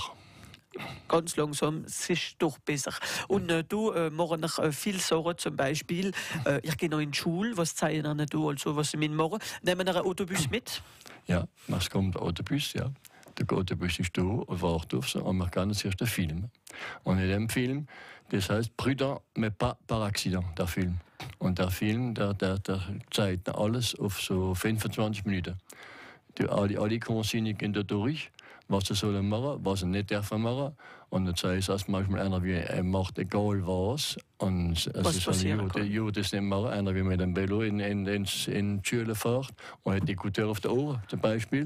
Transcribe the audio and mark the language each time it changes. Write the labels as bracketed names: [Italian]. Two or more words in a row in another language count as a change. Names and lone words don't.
[German] Ganz langsam, es ist doch besser. Und du machst noch viel Sorgen, zum Beispiel, ich gehe noch in die Schule, was zeigen du, also was sie machen? Nehmen wir einen Autobus mit? Ja, es kommt ein Autobus, ja. Der Autobus ist da und wartet auf sie und man kann zuerst einen Film. Und in dem Film, das heißt [French] Prudent, mais pas par accident, [German] der Film. Und der Film, der zeigt alles auf so 25 Minuten. Alle Konsignen gehen da durch, was sie sollen machen, was sie nicht dürfen machen. Und dann sagt es manchmal einer, wie er macht egal was. Und es ist das nicht machen. Einer, wie mit dem Velo in die Schule fährt und hat die Écouteur auf den Ohren zum Beispiel.